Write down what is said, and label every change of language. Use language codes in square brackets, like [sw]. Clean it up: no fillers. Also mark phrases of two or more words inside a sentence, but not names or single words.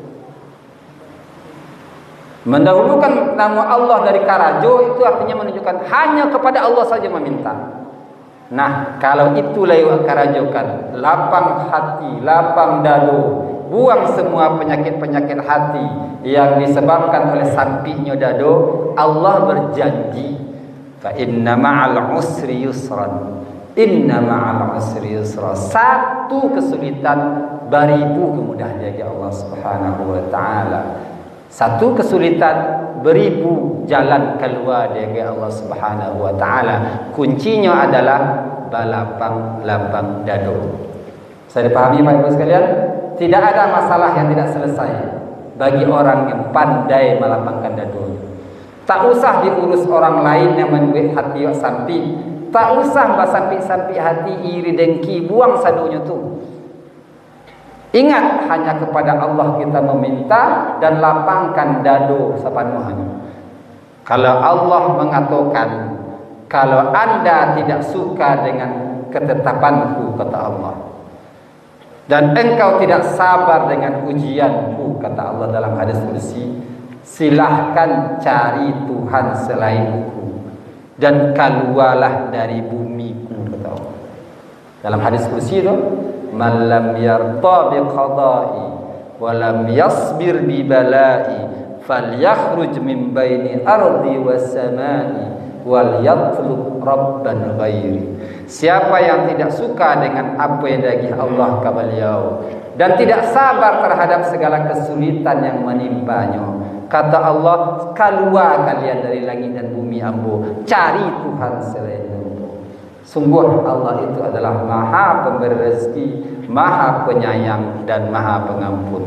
[id] Mendahulukan nama Allah dari karajo itu artinya menunjukkan hanya kepada Allah saja meminta. Nah, kalau itulah yang karajokan, lapang hati, lapang dado, buang semua penyakit-penyakit hati yang disebabkan oleh sampihnya dado. Allah berjanji, [ar] فإن مع العسر يسرا. إن مع العسر يسرا. [id] Satu kesulitan beribu kemudahan dari Allah [ar] سبحانه وتعالى. [id] Satu kesulitan beribu jalan keluar dari Allah [ar] سبحانه وتعالى. [id] Kuncinya adalah balapang-lapang dado. Saya dipahami Bapak Ibu sekalian? Tidak ada masalah yang tidak selesai bagi orang yang pandai melapangkan dado. Tak usah diurus orang lain yang membuat hati sampi. Tak usah sampi-sampi hati iri dengki, [min] buang sadunya tu. [id] Ingat hanya kepada Allah kita meminta dan lapangkan dado sepenuhnya. Kalau Allah mengatakan, kalau anda tidak suka dengan ketetapanku, kata Allah, dan engkau tidak sabar dengan ujianku, kata Allah dalam hadis qudsi, silahkan cari Tuhan selainku dan keluarlah dari bumiku, kata Allah. Dalam hadis qudsi itu, [ar] من لم يرض بقضائي ولم يصبر ببلائي فليخرج من بين أرضي والسماء وليطلب ربا غيري. [id] Siapa yang tidak suka dengan apa yang dari Allah ke beliau dan tidak sabar terhadap segala kesulitan yang menimpanya, Kata Allah, keluar kalian dari langit dan bumi ambo, cari Tuhan selain ambo. Sungguh Allah itu adalah Maha Pemberi rezeki, Maha Penyayang dan Maha Pengampun.